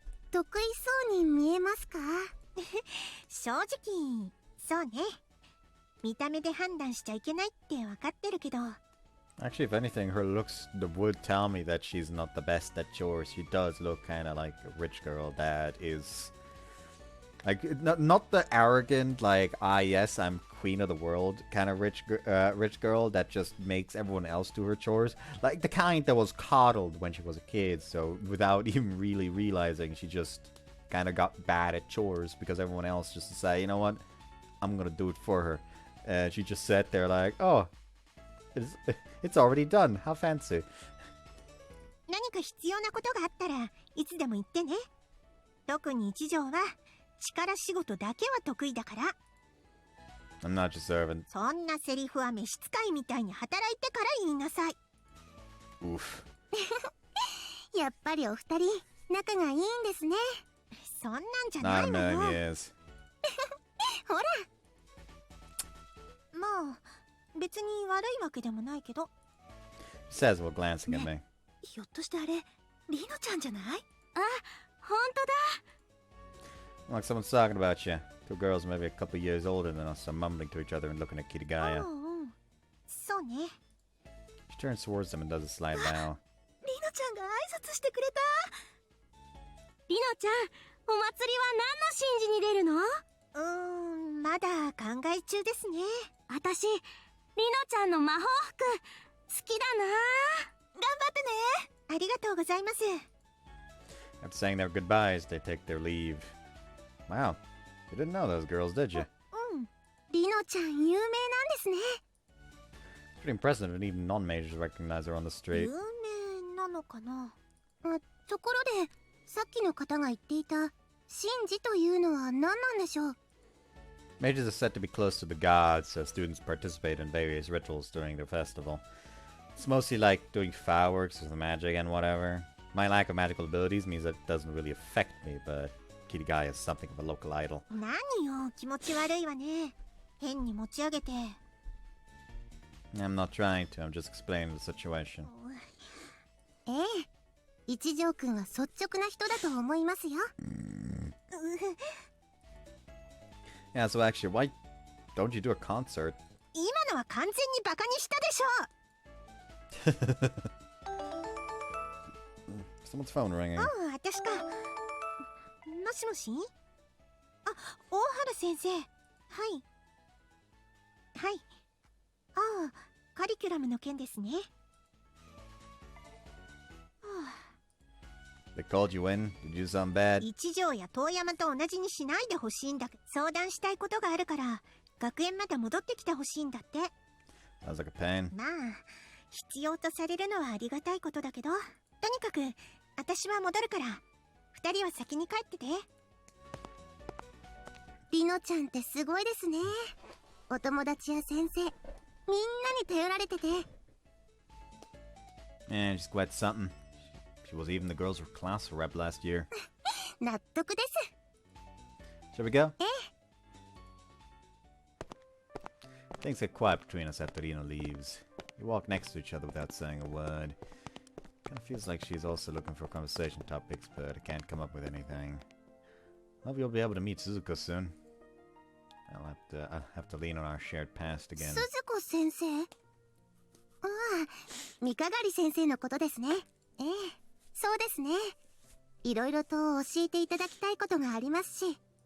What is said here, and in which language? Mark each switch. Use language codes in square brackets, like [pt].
[ja] 得意そうに見えますか？正直、そうね。見た目で判断しちゃいけないって分かってるけど。 [en] Actually, if anything, her looks would tell me that she's not the best at chores. She does look kind of like a rich girl that is... Like, not the arrogant, like, yes, I'm queen of the world kind of rich girl that just makes everyone else do her chores. Like, the kind that was coddled when she was a kid, so without even really realizing, she just kind of got bad at chores because everyone else just decided, you know what, I'm gonna do it for her. She just sat there like, oh, it's already done. How fancy. [ja] 何か必要なことがあったらいつでも言ってね。特に一条は力仕事だけは得意だから。 [en] I'm not your servant. [ja] そんなセリフは召使いみたいに働いてから言いなさい。 [en] Oof. [ja] やっぱりお二人仲がいいんですね。そんなんじゃない [en] Not [ja] の [en] a [ja] よ。 [en] million years. [ja] ほら。まあ別に悪いわけでもないけど。 [en] She says while glancing at me. [ja] ひょっとしてあれリノちゃんじゃない？あ、本当だ。 [en] Like someone's talking about you. Two girls maybe a couple years older than us are mumbling to each other and looking at Kirigaya. [ja] そうね。 [en] She turns towards them and does a slight bow. [ja] リノちゃんが挨拶してくれた。リノちゃん、お祭りは何の神事に出るの？まだ考え中ですね。私、リノちゃんの魔法服好きだな。頑張ってね。ありがとうございます。 [en] After saying their goodbyes, they take their leave. Wow, you didn't know those girls, did you? [ja] リノちゃん有名なんですね。 [en] Pretty impressive that even non-majors recognize her on the street. [ja] 有名なのかな。ところで、さっきの方が言っていた神事というのは何なんでしょう？ [en] Mages are said to be close to the gods, so students participate in various rituals during their festival. It's mostly like doing fireworks with magic and whatever. My lack of magical abilities means that it doesn't really affect me, but Kirigai is something of a local idol. [ja] 何よ、気持ち悪いわね。変に持ち上げて。 [en] I'm not trying to, I'm just explaining the situation. [ja] ええ、一条くんは率直な人だと思いますよ。 [en] Yeah, so actually, why don't you do a concert? [ja] 今のは完全にバカにしたでしょ。 [en] Someone's phone ringing. [ja] ああ、私か。もしもし？あ、大原先生。はい。はい。ああ、カリキュラムの件ですね。 [en] They called you in? Did you do something bad? [ja] 一条や遠山と同じにしないでほしいんだ。相談したいことがあるから、学園まで戻ってきてほしいんだって。 [en] Sounds like a pain. [ja] まあ、必要とされるのはありがたいことだけど、とにかく、私は戻るから、二人は先に帰ってて。りのちゃんってすごいですね。お友達や先生、みんなに頼られてて。 [en] Yeah, just quite something. She was even the girls' class rep last year. [ja] 納得です。 [en] Shall we go? Things get quiet between us after Rino leaves. We walk next to each other without saying a word. Kinda feels like she's also looking for conversation topics, but I can't come up with anything. Hope you'll be able to meet Suzuko soon. I'll have to lean on our shared past again. [ja] 鈴子先生？ああ、三鏡先生のことですね。ええ、そうですね。いろいろと教えていただきたいことがありますし。